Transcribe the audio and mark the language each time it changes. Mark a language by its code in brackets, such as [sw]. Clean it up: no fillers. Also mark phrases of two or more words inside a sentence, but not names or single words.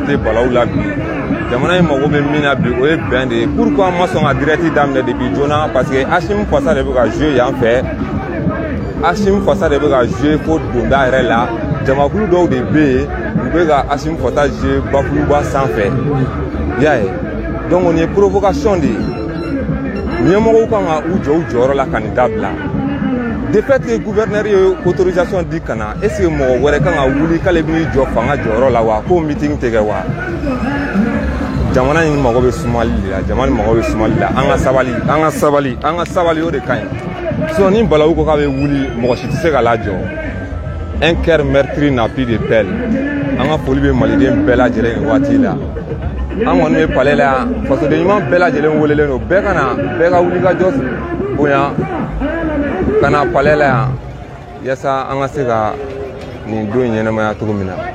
[bm] tɛ balawu la bi jamana in mago bɛ min na bi o ye bɛn de ye pourquoi an ma sɔn ka direct daminɛ depuis joona [fr] parce que [bm] Assimi Fasa de bɛ ka jouer yan fɛ Assimi Fasa de bɛ ka jouer fo donda yɛrɛ la jamakulu dɔw de bɛ yen u bɛ ka Assimi Fasa jouer bakuluba sanfɛ i y'a ye donc nin ye provocation de ye ɲɛmɔgɔw kan ka u jɔ u jɔyɔrɔ la ka nin dabila. [fr] De fait que gouverneur [bm] ye autorisation di kana [fr] est-ce que [bm] mɔgɔ wɛrɛ kan ka wuli k'ale b'i jɔ fanga jɔyɔrɔ la wa ko meeting tɛ kɛ wa jamana in mago bɛ sumali de la jamana mago bɛ sumali la an ka sabali o de ka ɲi sinon ni balawu ko k'a bɛ wuli mɔgɔ si tɛ se ka lajɔ [fr] un cœur meurtri n'a plus de pelle [bm] an ka foli bɛ maliden bɛɛ lajɛlen nin waati la an kɔni bɛ palais la yan fasoden ɲuman bɛɛ lajɛlen welelen don bɛɛ ka wuli ka jɔ bonya kana palais la yan yasa an ka se ka nin don in ɲɛnamaya cogo min na.